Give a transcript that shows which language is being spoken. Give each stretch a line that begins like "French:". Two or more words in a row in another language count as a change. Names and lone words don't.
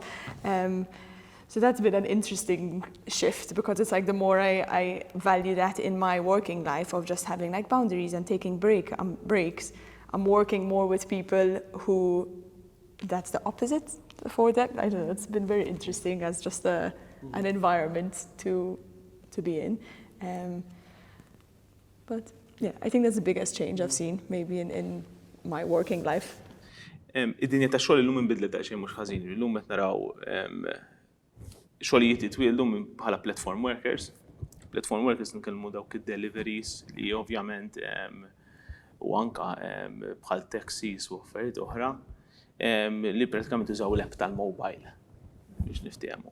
English: So that's been an interesting shift because it's like the more I value that in my working life of just having like boundaries and taking breaks, I'm working more with people who that's the opposite for that. I don't know, it's been very interesting as just an environment to be in. But yeah, I think that's the biggest change I've seen maybe in my working life.
Maltese: Id-dinja ta' xogħol illum inbidlet daqsxejn mhux ħażin. Illum qed naraw xogħlijiet jitwieldu bħala
English: platform workers. Platform workers
Maltese: nitkellmu dawk id-deliveries li ovvjament u anke bħal taxis u affarijiet oħra li pratikament użaw l-app tal-mobile biex niftehmu.